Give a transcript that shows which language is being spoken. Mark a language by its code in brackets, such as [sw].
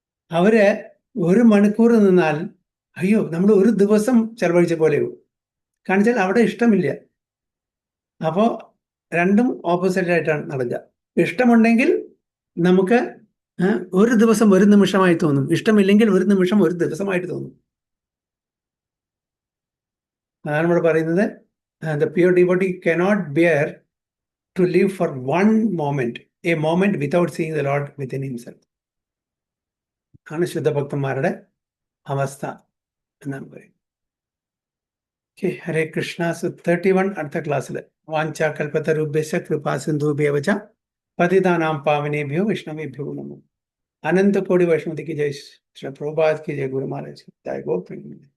[ml] അവര് ഒരു മണിക്കൂർ നിന്നാൽ അയ്യോ നമ്മൾ ഒരു ദിവസം ചെലവഴിച്ച പോലെയോ. കാണിച്ചാൽ അവിടെ ഇഷ്ടമില്ല. അപ്പോൾ രണ്ടും ഓപ്പോസിറ്റ് ആയിട്ടാണ് നടക്കുക. ഇഷ്ടമുണ്ടെങ്കിൽ നമുക്ക് ഒരു ദിവസം ഒരു നിമിഷമായി തോന്നും, ഇഷ്ടമില്ലെങ്കിൽ ഒരു നിമിഷം ഒരു ദിവസമായിട്ട് തോന്നും. അതാണ് ഇവിടെ പറയുന്നത്, [en] the pure devotee cannot bear to live for one moment, a moment without seeing the Lord within himself. [ml] ആണ് ശുദ്ധഭക്തന്മാരുടെ അവസ്ഥ എന്നാണ് പറയുന്നത്. ഹരേ കൃഷ്ണ. [sa] 31 [ml] അടുത്ത ക്ലാസ്സിൽ [sa] വാഞ്ചാ കൽപ്പതരുഭ്യശ്ച കൃപാ സിന്ധുഭ്യവച പതിതാനാം പാവനേഭ്യോ വൈഷ്ണവേഭ്യോ നമോ. [hi] अनंत कोटि वैष्णवी की जय, श्री प्रभुपाद की जय, गुरु महाराज की जय, गो प्रेम।